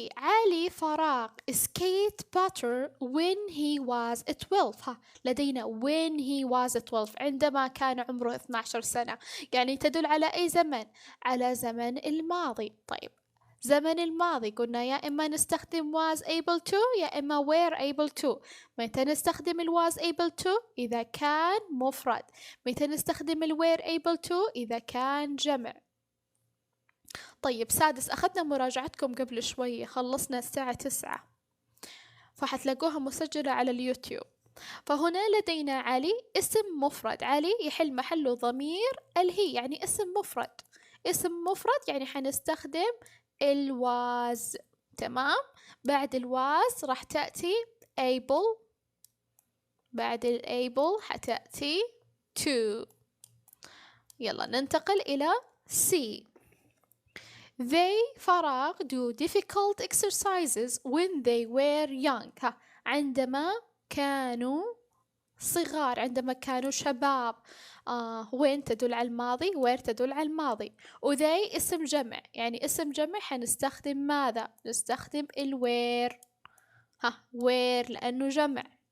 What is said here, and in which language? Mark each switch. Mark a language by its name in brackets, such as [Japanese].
[Arabic] علي فراغ [English] skate better when he was 12. [Arabic] لدينا [English] when he was 12 [Arabic] عندما كان عمره 12 سنة، يعني تدل على أي زمن؟ على زمن الماضي. طيب زمن الماضي قلنا يا إما نستخدم [English] was able to [Arabic] يا إما [English] were able to. [Arabic] متى نستخدم ال [English] was able to؟ [Arabic] إذا كان مفرد. متى نستخدم ال [English] were able to؟ [Arabic] إذا كان جمع. طيب سادس، أخذنا مراجعتكم قبل شوي، خلصنا الساعة 9، فحتلاقوها مسجلة على اليوتيوب. فهنا لدينا علي اسم مفرد، علي يحل محله ضمير الهي، يعني اسم مفرد. اسم مفرد يعني حنستخدم الواز. تمام. بعد الواز راح تأتي able، بعد الable حتأتي to. يلا ننتقل إلى C. [English] They [Arabic] فراغ [English] do difficult exercises when they were young. [Arabic] عندما كانوا صغار، عندما كانوا شباب. when تدل على الماضي، where تدل على الماضي، وthey اسم جمع، يعني اسم جمع حنستخدم ماذا؟ نستخدم where. where لأنه جمع.